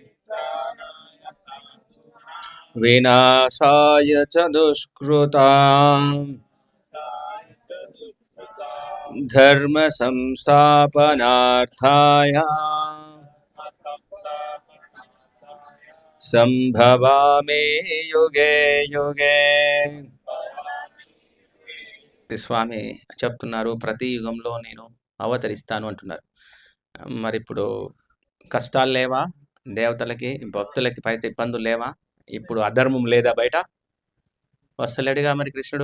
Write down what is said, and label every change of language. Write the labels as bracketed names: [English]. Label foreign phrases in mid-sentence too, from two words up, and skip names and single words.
[Sanskrit] వినాశాయ చ దుష్కృతాం ధర్మ సంస్థాపనార్థాయ సంభవామి యుగే యుగే. [Telugu] స్వామి చెప్తున్నారు, ప్రతి యుగంలో నేను అవతరిస్తాను అంటున్నారు. మరి ఇప్పుడు కష్టాలు లేవా? దేవతలకి భక్తులకి పైతే ఇబ్బందులు లేవా? ఇప్పుడు అధర్మం లేదా బయట? వస్తలేడుగా మరి కృష్ణుడు.